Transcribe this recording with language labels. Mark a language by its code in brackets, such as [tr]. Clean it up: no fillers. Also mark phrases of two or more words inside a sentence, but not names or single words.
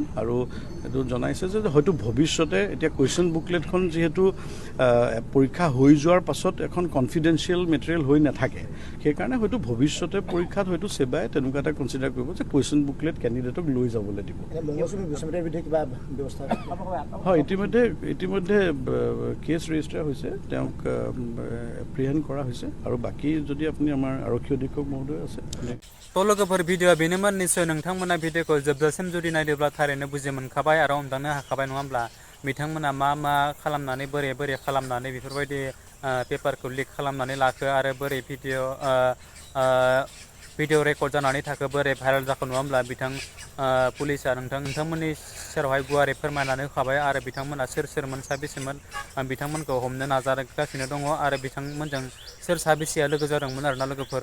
[as] আৰু এইটো জনাইছে যে হয়তো ভৱিষ্যতে, এতিয়া কুৱেশ্যন বুকলেটখন যিহেতু পৰীক্ষা হৈ যোৱাৰ পাছত এখন কনফিডেঞ্চিয়েল মেটেৰিয়েল হৈ নাথাকে, সেইকাৰণে হয়তো ভৱিষ্যতে পৰীক্ষাত হয়তো ছেবাই তেনেকুৱা এটা কনচিডাৰ কৰিব যে কুৱেশ্যন বুকলেট কেণ্ডিডেটক লৈ যাবলৈ দিব। হয়, ইতিমধ্যে কেছ ৰেজিষ্টাৰ হৈছে, তেওঁক এপ্ৰিহেণ্ড কৰা হৈছে, আৰু বাকী যদি আপুনি আমাৰ আৰক্ষী অধীক্ষক মহোদয় আছে। [brx] तो लोगोफोर भिडिअ बेनोमोन निश्चय नोंथांमोना भिडिअखौ जोबजासिम जुदि नायदोंब्ला थारैनो बुजि मोनखाबाय आरो हमदांनो हाखाबाय नङा होमब्ला बिथांमोना मा खालामनानै बोरै खालामनानै बेफोरबायदि पेपारखौ लिक खालामनानै लाखो आरो बोरै भिडिअ रेकर्ड जानानै थाखो, बोरै भाइरेल जाखो नङा होमब्ला बिथां पुलिसा नोंथांमोननि सेरावहाय गुवारै फोरमायनानै होखाबाय, आरो बिथांमोना सोरमोन साबेसेमोन बिथांमोनखौ हमनो नाजागासिनो दङ, आरो बिथांमोनजों सोर साबेसेया लोगो जादोंमोन आरोना लोगोफोर।